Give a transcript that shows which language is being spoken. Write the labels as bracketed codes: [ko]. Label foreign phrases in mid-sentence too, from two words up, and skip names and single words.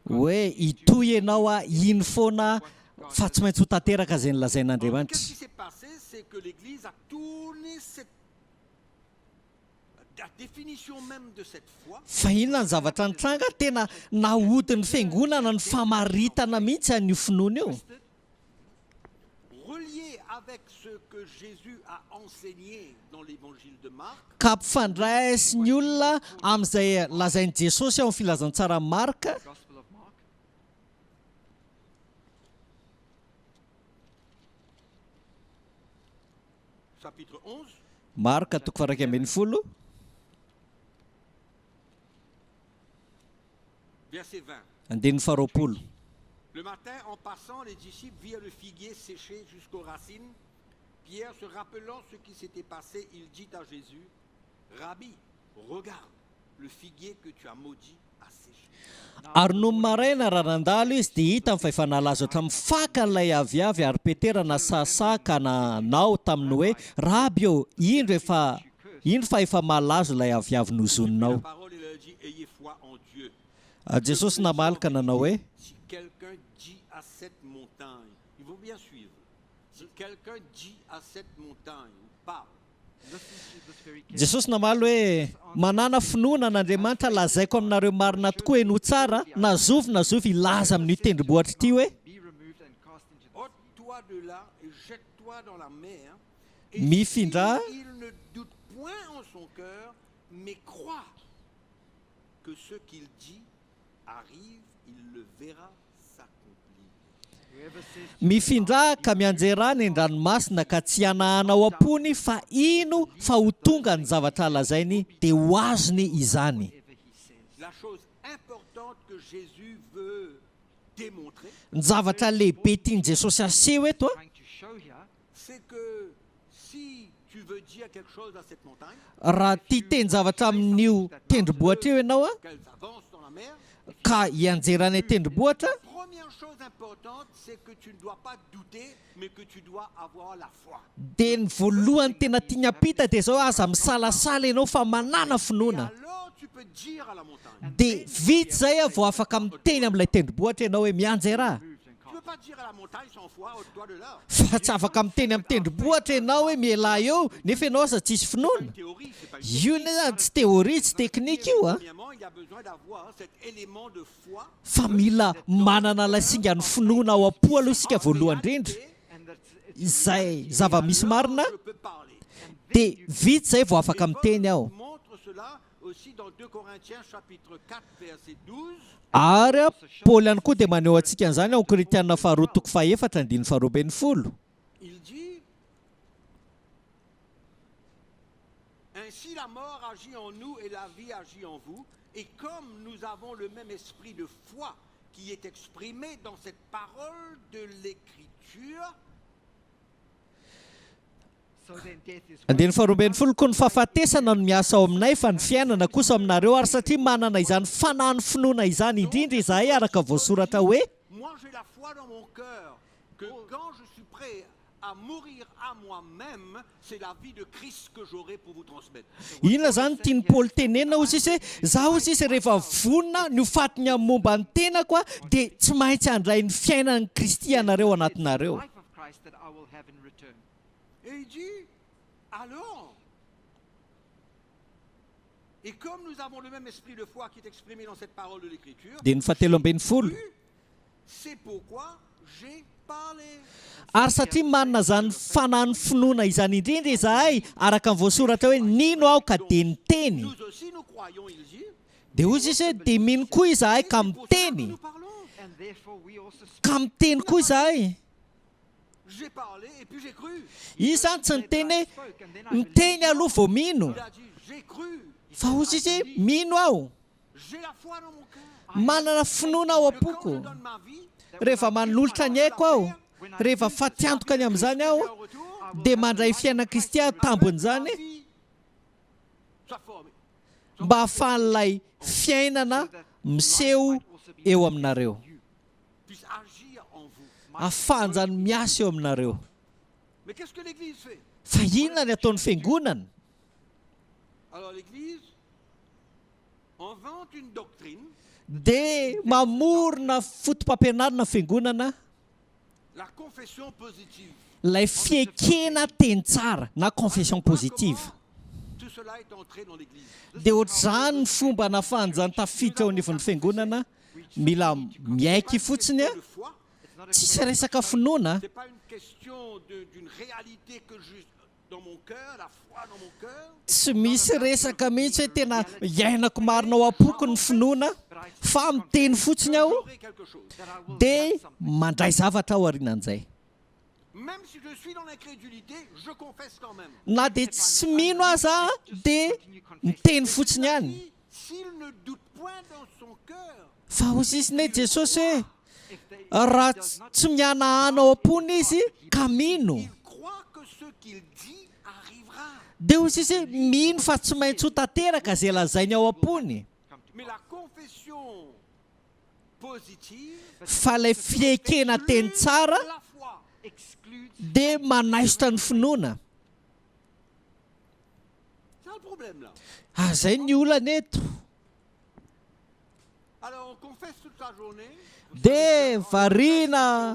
[mg] hoe hitoy ianao a iny foana fa tsy maintsy ho tanteraka izay [fr] Alors, [mg] nolazain'Andriamanitra. [fr] qu'est-ce qui s'est passé? C'est que l'Église a tourné la définition même de cette foi [mg] Fa inona ny zavatra nitranga tena nahodin'ny fiangonana ny famaritana mihitsy an'io finoana io. [fr] reliée avec ce que Jésus a enseigné dans l'évangile de Marc. [mg] Ka ampifandraisy olona amin'izay lazain'i Jesosy ao amin'ny filazantsara ny Marka. [en] Gospel of Mark. [fr] Chapitre 11, [mg] Marka toko faha 12, [fr] verset 20. [mg] andininy faha 20. [fr] Le matin, en passant, les disciples virent le figuier séché jusqu'aux racines. Pierre, se rappelant ce qui s'était passé, il dit à Jésus, Rabbi, regarde, le figuier que tu as maudit a séché. [mg] Ary no maraina raha nandalo izy dia hita amin'ny fahefanalazo hatramin'ny fakan'ilay aviavy ary Petera nasasaka nanao taminy hoe raby eo indro fa efa malazo ilay aviavy [fr] La [mg] nozoninao. [fr] parole, il leur dit, ayez foi en Dieu. [mg] Jesosy namalaka nanao hoe [fr] Si quelqu'un dit à cette montagne, il faut bien suivre. Si quelqu'un dit à cette montagne, ou parle, [en] Listen to this very carefully. [mg] Jesosy namaly hoe manana finoana an'Andriamanitra lazaiko aminareo marina tokoa eno tsara na zovy ilaza amin'ny tendrombohitra ity hoe [en] Be removed and cast into the [fr] ôte-toi de là et jette-toi dans la mer. Et [mg] Mifindra. [fr] il ne doute point en son cœur, mais croit que ce qu'il dit arrive, il le verra s'accomplir. [en] Whoever says [mg] mifindra ka mianjera ny an-dranomasina ka tsy hanahanao ampony fa ino fa ho tonga ny zavatra lazainy dia ho azony izany. [en] whatever he says. [fr] La chose importante que Jésus veut démontrer, [mg] Ny zavatra lehibe tiany Jesosy aseho eto a, [en] Trying to show here, [fr] c'est que si tu veux dire quelque chose à cette montagne, [mg] raha tia teny zavatra amin'io tendrombohitra eo ianao a, [fr] qu'elle avance dans la mer, [mg] ka hianjerany tendrombohitra, [fr] la première chose importante, c'est que tu ne dois pas douter, mais que tu dois avoir la foi. [mg] dia ny voalohany tena tiany ampita dia zao aza misalasala ianao fa manana [fr] Et [mg] finoana. [fr] alors tu peux dire à la montagne. [mg] Dia vitsy zay a vao afaka miteny amin'ilay tendrombohitra ianao hoe mianjera. [fr] Tu ne peux pas dire à la montagne sans foi, ôte-toi de là. [mg] Fa tsy afaka miteny amin'ny tendrombohitra ianao hoe mialahy eo nefa ianao aza tsisy finoana. [fr] Une théorie, c'est pas une [mg] Io ne tsy théorie tsy teknika io a, [fr] Premièrement, il y a besoin d'avoir cet élément de foi. [mg] fa mila manana ilay singa ny finoana ao am-po aloha isika voalohany indrindra. [en] and that [mg] Izay zava-misy marina [fr] Je peux parler. [mg] dia vitsy zay vao afaka [fr] Et [mg] miteny [fr] Paul [mg] aho. [fr] montre cela aussi dans 2 Corinthiens chapitre 4 verset 12. [mg] Ary a Paoly ihany koa dia maneho antsika an'izany ao Korinthiana faharoa toko fahaefatra andiny faharoa ambin'ny folo. [fr] Il dit: ainsi la mort agit en nous et la vie agit en vous. Et comme nous avons le même esprit de foi qui est exprimé dans cette parole de l'Écriture, [en] so then death is [mg] Andiny faharoa ambin'ny folo, koa ny fahafatesana no miasa ao aminay fa ny fiainana kosa aminareo, ary satria manana izany fanahy finoana izany indrindra izahay araka voasoratra hoe [fr] moi j'ai la foi dans mon cœur que quand je suis prêt à mourir à moi-même, c'est la vie de Christ que j'aurai pour vous transmettre. [mg] inona zany tiany Paoly tenenina ozy izy hoe zaho ozy izy rehefa vonona ny hofatiny amin'ny momba ny tenako a dia tsy maintsy handray ny fiainan'ny Kristy anareo anatinareo. [en] life of Christ that I will have in return. [fr] Et il dit, alors, et comme nous avons le même esprit de foi qui est exprimé dans cette parole de l'Écriture, [mg] Dia ny fahatelo ambin'ny folo, [fr] c'est pourquoi j'ai parlé. [mg] ary satria manana zany fanahy finoana izany indrindra izahay araka ny voasoratra hoe nino aho ka dia niteny. [fr] Nous aussi nous croyons, il dit, [mg] Dia ozy izy hoe dia mino koa izahay ka [fr] c'est pour ça que [mg] miteny, [fr] nous parlons. [en] And therefore we also speak. [mg] ka miteny koa izahay. [fr] J'ai parlé et puis j'ai cru. [mg] Izy zany tsy niteny hoe [en] Spoke and then I believed. [mg] miteny aloha vao mino, [fr] Il a dit, j'ai cru, [mg] fa ozy izy hoe mino aho, [fr] j'ai la foi dans mon cœur. [mg] manana finoana ao [fr] Que quand je [mg] am-poko. [fr] donne ma vie, [mg] Rehefa manolotra ny aiko aho, rehefa fatiantokany amin'izany aho, [fr] au retour, [mg] dia mandray fiainana Kristy aho tambon'izany [fr] ma vie soit formée. [mg] mba hahafahan'ilay fiainana miseho eo aminareo, [fr] Puisse agir en vous. [mg] ahafahany zany miasa eo aminareo. [fr] Mais qu'est-ce que l'Église fait? [mg] Fa inona ny ataon'ny fiangonana? [fr] Alors l'Église invente une doctrine, [mg] Dia mamorona fotom-pampianarana fiangonana [fr] la confession positive. [mg] ilay fiekena teny tsara na [fr] confession positive. Comment tout cela est entré dans l'Église. [mg] Dia ohatr'izany ny fomba nahafahany zany tafiditra ao anivon'ny fiangonana, mila miaiky fotsiny a, [fr] De foi, [mg] tsisy resaka finoana. [fr] c'est pas une question d'une réalité que j'ai dans mon cœur, la foi dans mon cœur. [mg] Tsy misy resaka mihitsy hoe tena iainako marina ao am-poko ny finoana, fa miteny fotsiny aho [fr] J'aurai quelque chose. [mg] dia mandray zavatra aho aorianan'izay. [fr] Même si je suis dans l'incrédulité, je confesse quand même. [mg] Na dia tsy mino aza dia miteny fotsiny ihany. [fr] Et s'il ne doute point dans son cœur, [mg] Fa ozy izy ne Jesosy hoe raha tsy mianahana ao am-pony izy ka mino, [fr] il croit que ce qu'il dit arrivera. [mg] dia ozy izy hoe mino fa tsy maintsy ho tanteraka izay lazainy ao am-pony. [fr] Mais la confession positive [mg] Fa ilay fiekena teny tsara [fr] la foi. [en] excludes. [mg] dia manaisotra ny finoana. [fr] C'est un problème là. [mg] Zay ny olana eto. [fr] Alors on confesse toute la journée, [mg] Dia variana